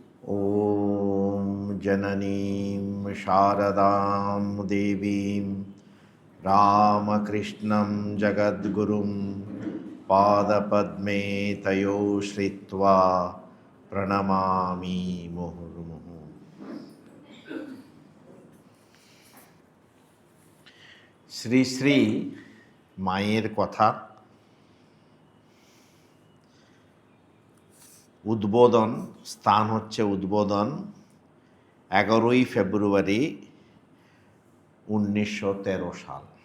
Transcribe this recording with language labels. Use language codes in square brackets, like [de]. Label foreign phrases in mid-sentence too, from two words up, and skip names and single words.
[sa] ॐ जननीं शारदां देवीं रामकृष्णं जगद्गुरुं पादपद्मे तयो श्रित्वा प्रणमामि मुहुर्मुहुः। [bn] শ্রী শ্রী মায়ের কথা উদ্বোধন স্থান হচ্ছে উদ্বোধন 11ই ফেব্রুয়ারি 1913 সাল।